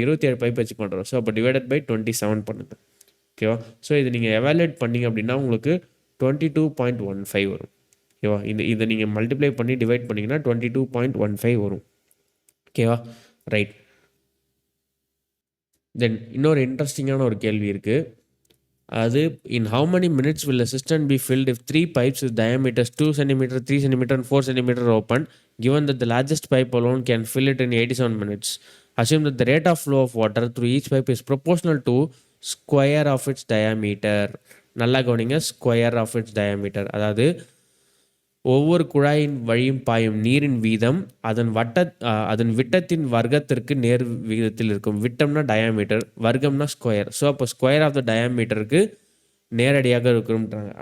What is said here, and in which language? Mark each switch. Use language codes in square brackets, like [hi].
[ta] 27 pipe வச்சு பண்ணுறோம். So அப்போ டிவைடட் பை 27 பண்ணுங்க. ஓகேவா? ஸோ இது நீங்கள் எவாலுவேட் பண்ணிங்க அப்படின்னா உங்களுக்கு 22.15 வரும். ஓகேவா? இதை நீங்கள் மல்டிப்ளை பண்ணி டிவைட் பண்ணிங்கன்னா 22.15 வரும். ஓகேவா? ரைட். தென் இன்னொரு இன்ட்ரெஸ்டிங்கான ஒரு கேள்வி இருக்குது. [en] அது in how many minutes will a cistern be filled if 3 pipes with diameters 2 cm, 3 cm and 4 cm are open, given that the largest pipe alone can fill it in 87 minutes? Assume that the rate of flow of water through each pipe is proportional to square of its diameter. [ta] நல்லா கவனிங்க, [en] Square of its diameter. [ta] அதாவது ஒவ்வொரு குழாயின் வழியும் பாயும் நீரின் வீதம் அதன் விட்டத்தின் வர்க்கத்திற்கு நேர் விகிதத்தில் இருக்கும். விட்டம்னா டயாமீட்டர், வர்க்கம்னா ஸ்கொயர். ஸோ அப்போ ஸ்கொயர் ஆஃப் த டயாமீட்டருக்கு நேரடியாக இருக்கும்ன்றாங்க.